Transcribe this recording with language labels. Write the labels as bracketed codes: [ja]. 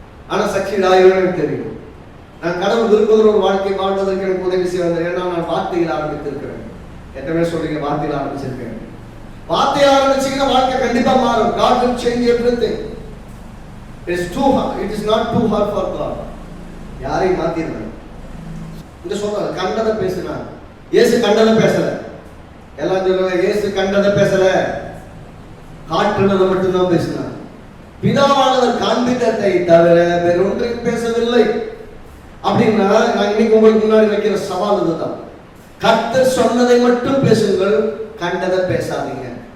[ta] ஆனால் சக்சீட் ஆகிடும் எனக்கு தெரியும். நான் கடவுள் விரும்புகிற ஒரு வாழ்க்கை வாழ்வதற்கு எனக்கு உதவி செய்வாங்க. ஏன்னா நான் வார்த்தையில் ஆரம்பித்திருக்கிறேன். எத்தனை பேர் சொல்றீங்க வார்த்தையில் ஆரம்பிச்சிருக்கேன்? வார்த்தையை ஆரம்பிச்சீங்கன்னா வாழ்க்கை கண்டிப்பா மாறும். [en] God will change everything. It is not too hard for God. [ta] யாரையும் மாத்திடுறேன். இந்த சொல்றாரு கண்டதை பேசினா, இயேசு கண்டதை பேசல. எல்லாம் சொல்றாங்க இயேசு கண்டதை பேசல, காட்டுனதை மட்டும்தான் பேசினார். பிதாவானவர் காண்பித்ததை தவிர வேற ஒன்றையும் பேசவில்லை. அப்படின்னா நான் இன்னைக்கு உங்களுக்கு முன்னாடி வைக்கிற சவால் இதுதான். கர்த்தர் சொன்னதை மட்டும் பேசுங்கள், கண்டதை பேசாதீங்க.